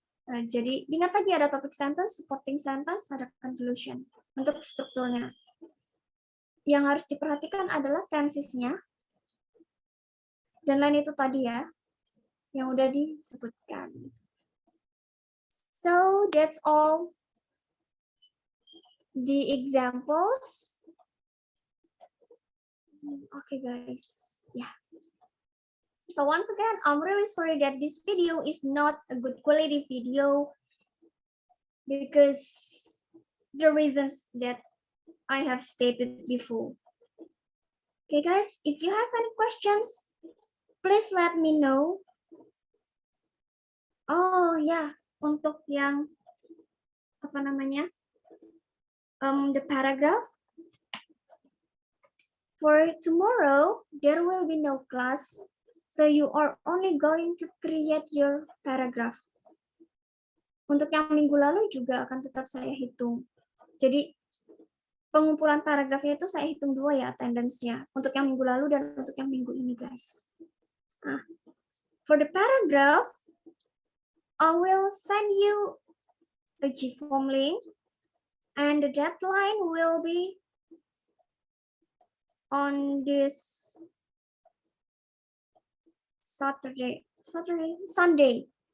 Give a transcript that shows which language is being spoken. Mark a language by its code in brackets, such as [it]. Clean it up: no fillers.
[id] Jadi, ingat lagi ada topic sentence, supporting sentence, ada conclusion untuk strukturnya. Yang harus diperhatikan adalah tensesnya, dan lain itu tadi ya, yang udah disebutkan. [en] So, that's all the examples. Okay, guys. Yeah. So once again, I'm really sorry that this video is not a good quality video because the reasons that I have stated before. Okay, guys, if you have any questions, please let me know. [id] Oh ya, untuk yang apa namanya, [en] the paragraph. For tomorrow, there will be no class, so you are only going to create your paragraph. [id] Untuk yang minggu lalu juga akan tetap saya hitung. Jadi pengumpulan paragrafnya itu saya hitung 2 ya attendance-nya. Untuk yang minggu lalu dan untuk yang minggu ini, guys. Nah, [en] for the paragraph, I will send you a GForm link, and the deadline will be on this Sunday.